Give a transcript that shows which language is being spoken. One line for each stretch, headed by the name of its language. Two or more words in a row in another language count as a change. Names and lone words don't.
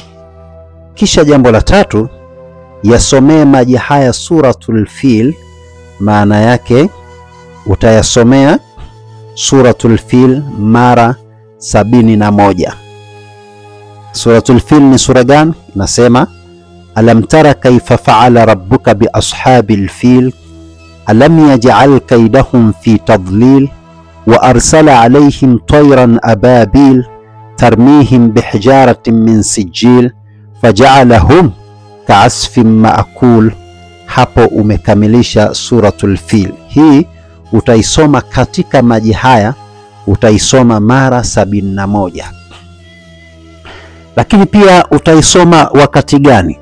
Swahili: Kisha jambo la tatu, yasomee maji haya suratul Fil. Maana yake utayasomea suratul Fil mara 71. Suratul Fil ni sura gani?
Arabic: Nasema ألم تر كيف فعل ربك بأصحاب الفيل ألم يجعل كيدهم في تضليل وأرسل عليهم طيرا أبابيل ترميهم بحجارة من سجيل فجعلهم كعصف مأكول.
Swahili: Hapo umekamilisha suratul Fil. Hii utaisoma katika maji haya, utaisoma mara 71. Lakini pia utaisoma wakati gani?